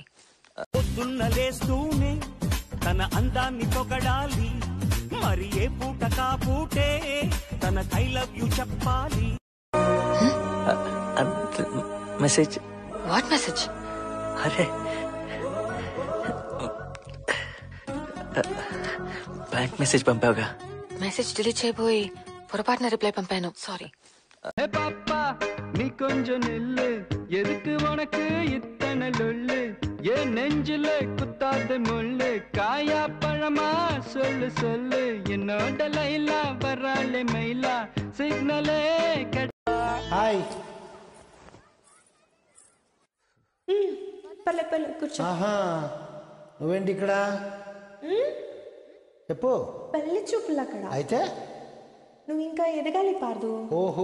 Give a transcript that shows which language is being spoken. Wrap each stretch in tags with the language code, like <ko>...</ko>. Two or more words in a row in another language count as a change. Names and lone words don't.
<te>పొద్దున్న లేస్తూనే తన అందాన్ని పొగడాలి, మరి ఏ పూట కాపూటే తన</te> <en>I love you</en> <te>చెప్పాలి. మెసేజ్.</te> <en>What message?</en> <te>అరే,</te> <en>bank message</en> <te>పంపావుగా.</te> <en>message delete</en> <te>చేయబోయి పొరపాటున రిప్లై పంపాను, సారీ.</te> <ta>பாப்பா நீ கொஞ்சம் நில்லு, எதுக்கு உனக்கு இத்தனை லொல்லு, ஏன் நெஞ்சில குத்தாத முள்ளு, காயா பழமா சொல்லு சொல்லு, என்னோட லைலா வராளே மைலா, சிக்னலே</ta> <te>హాయ్. పల్లె పల్లె కూర్చో. నువ్వేంటి ఇక్కడ? చెప్పు. పెళ్లి చూపులు అక్కడ. అయితే నువ్వు ఇంకా ఎదగాలి పార్దు. ఓహో,</te>